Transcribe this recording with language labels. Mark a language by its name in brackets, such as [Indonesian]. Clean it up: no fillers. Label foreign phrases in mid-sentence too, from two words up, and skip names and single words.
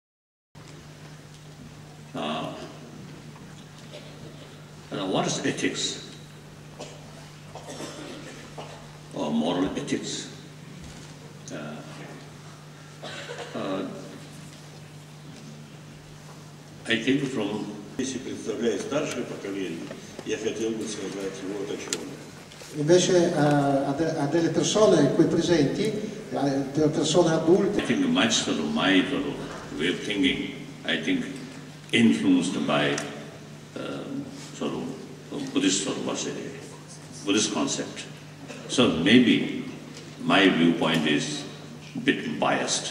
[English] What is ethics? Or moral ethics? I think from... [Russian] Если представляет старшее поколение, я хотел бы сказать вот о чем. [Italian] Invece a delle persone qui presenti, persone adulte. [English] I think much sort of my sort of way of thinking, I think influenced by sort of Buddhist sort of Buddhist concept. So maybe my viewpoint is a bit biased.